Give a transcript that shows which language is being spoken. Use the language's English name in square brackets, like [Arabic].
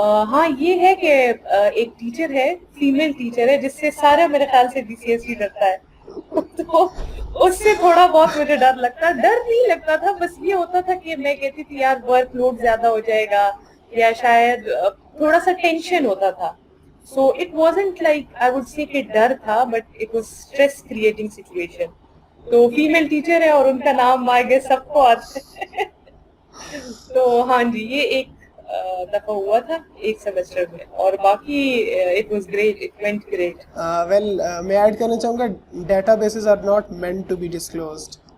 [Urdu] ہاں یہ ہے کہ ایک ٹیچر ہے, فیمیل ٹیچر ہے, جس سے سارا میرے خیال سے ڈی سی ایس سی ڈرتا ہے, تو اس سے تھوڑا بہت مجھے ڈر لگتا ہے. ڈر نہیں لگتا تھا, بس یہ ہوتا تھا کہ میں کہتی تھی یار ورک لوڈ زیادہ ہو جائے گا, یا شاید تھوڑا سا ٹینشن ہوتا تھا. [English] So it wasn't like I would say [Urdu] کہ ڈر تھا, [English] but it was stress creating situation. [Urdu] تو فیمیل ٹیچر ہے اور ان کا نام آ گیا سب کو آتا ہے. تو ہاں جی یہ ایک دفعہ ہوا تھا ایک سیمسٹر میں, اور باقی [English] it was great, it went great. Well [Urdu] میں ایڈ کرنا چاہوں گا [English] Databases are not meant to be disclosed.